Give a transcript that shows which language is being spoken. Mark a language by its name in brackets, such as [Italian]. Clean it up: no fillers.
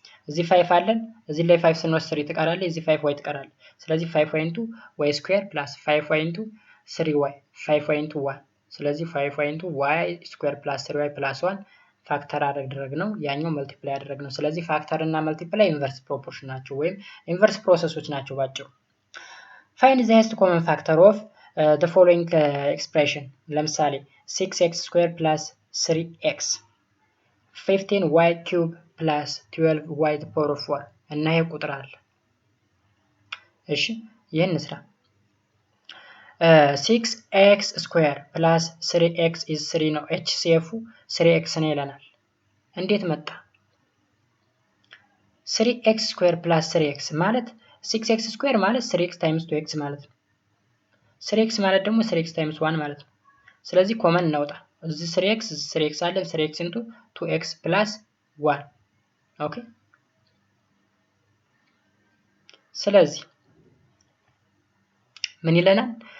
[Amharic] እዚህ 5 አለን እዚህ ላይ 5 ስንወስድ 3 ትቀራለ እዚህ 5y ትቀራለ። ስለዚህ 5y into y square plus 5y into 3y 5y into 1 ስለዚህ 5y into y square plus 3y plus 1 ፋክተር አደረግነው ያኛው መልቲፕላይ አደረግነው። ስለዚህ ፋክተር እና መልቲፕላይ ኢንቨርስ ፕሮፖርሽን ናቸው ወይም ኢንቨርስ ፕሮሰሶች ናቸው ባጭሩ። [English] Find the highest common factor of the following expression. [Amharic] ለምሳሌ 6x square plus 3x 15y cube plus 12y to the power of 4 እና ይሄ ቁጥር አለ። እሺ ይሄን እንስራ። 6x square plus 3x is 3 ነው። HCF 3x ነው ይለናል። እንዴት መጣ? 3x square plus 3x ማለት 6x square ማለት 3x times 2x ማለት ነው። 3x ማለት ደግሞ 3x times 1 ማለት ነው። ስለዚህ ኮመን እናውጣ። እዚህ 3x አለ 3x into 2x plus 1 ኦኬ። ስለዚህ ምን ይለናል?